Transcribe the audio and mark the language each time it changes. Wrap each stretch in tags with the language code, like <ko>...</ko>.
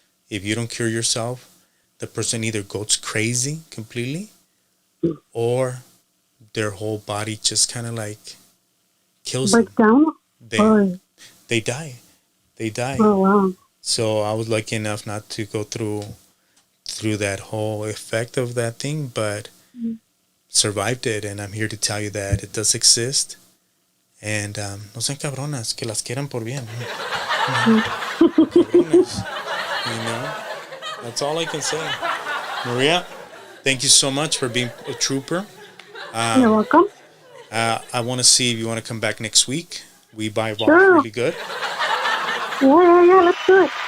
<en>If you don't cure yourself, the person either goes crazy completely, or their whole body just kind of like kills them. Breaks down? They die. Oh, wow. So I was lucky enough not to go through that whole effect of that thing, but survived it. And I'm here to tell you that it does exist. And</en> <es>no sean cabronas, que las quieran por bien.</es> <en>Cabronas, that's all I can say. Maria, thank you so much for being a trooper. You're welcome. I want to see if you want to come back next week. We buy Sure. really good. Yeah, let's do it.</en>